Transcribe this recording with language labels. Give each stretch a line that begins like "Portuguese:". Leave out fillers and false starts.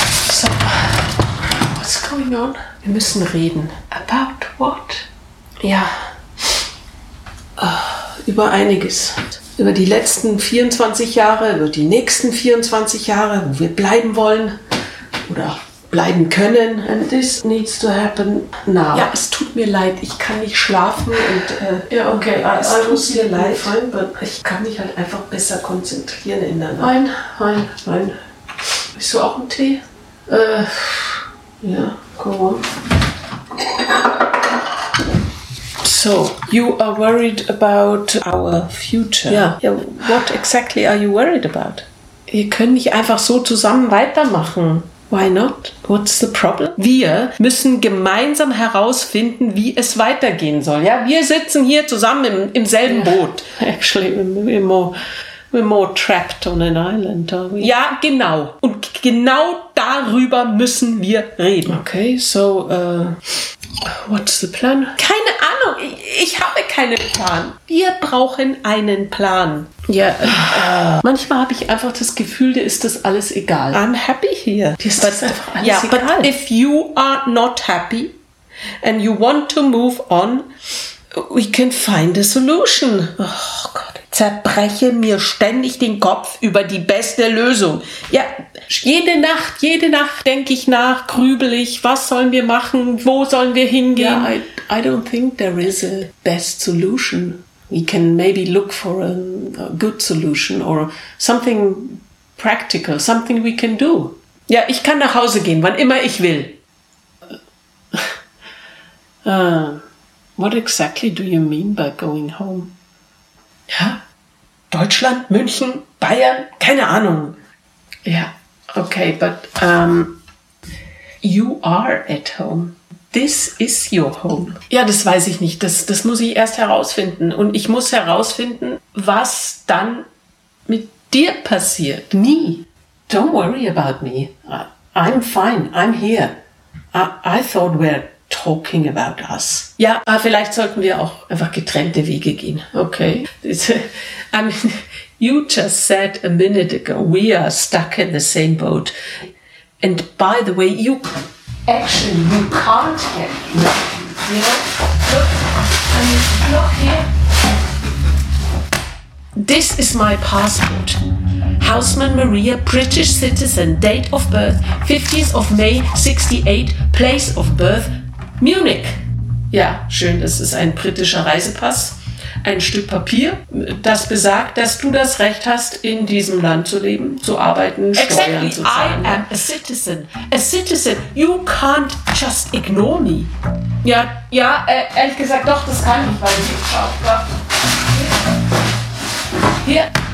English: So, what's going on?
German: Wir müssen reden.
English: About what?
German: Ja, über einiges. Über die letzten 24 Jahre, über die nächsten 24 Jahre, wo wir bleiben wollen. Oder bleiben können.
English: And this needs to happen now.
German: Ja, es tut mir leid, ich kann nicht schlafen und es tut mir leid.
English: Fine, but
German: ich kann mich halt einfach besser konzentrieren in der Nacht. Nein. Willst du auch einen Tee?
English: Come on. So, you are worried about our future. Yeah. What exactly are you worried about?
German: Wir können nicht einfach so zusammen weitermachen.
English: Why not? What's the problem?
German: Wir müssen gemeinsam herausfinden, wie es weitergehen soll. Ja, wir sitzen hier zusammen im selben Boot. Actually, we're more trapped on an island, are we? Ja, genau. Und genau darüber müssen wir reden.
English: Okay, so, what's the plan?
German: Keine Ahnung, ich habe keinen Plan. Wir brauchen einen Plan. Manchmal habe ich einfach das Gefühl, dir ist das alles egal.
English: I'm happy here.
German: Dir ist das einfach alles egal.
English: But if you are not happy and you want to move on, we can find a solution.
German: Oh Gott. Zerbreche mir ständig den Kopf über die beste Lösung. Ja, jede Nacht denke ich nach, grübel ich, was sollen wir machen, wo sollen wir hingehen?
English: Yeah, I don't think there is a best solution. We can maybe look for a good solution or something practical, something we can do.
German: Ja, ich kann nach Hause gehen, wann immer ich will.
English: What exactly do you mean by going home?
German: Ja, Deutschland, München, Bayern, keine Ahnung.
English: Yeah, okay, but you are at home. This is your home.
German: Ja, das weiß ich nicht. Das muss ich erst herausfinden. Und ich muss herausfinden, was dann mit dir passiert.
English: Me? Don't worry about me. I'm fine. I'm here. I thought we're talking about us. Ja, aber vielleicht sollten wir auch einfach getrennte Wege gehen. Okay. I mean, you just said a minute ago, we are stuck in the same boat. And by the way, you can't get me. No. You know? Look here. This is my passport. Houseman Maria, British citizen, date of birth, 15th of May, 68, place of birth, Munich.
German: Ja, schön, das ist ein britischer Reisepass. Ein Stück Papier, das besagt, dass du das Recht hast, in diesem Land zu leben, zu arbeiten, Steuern
English: exactly.
German: zu zahlen.
English: I am a citizen. A citizen. You can't just ignore me.
German: Ja, ja, ehrlich gesagt, doch, das kann ich, weil ich nicht schaue. Hier.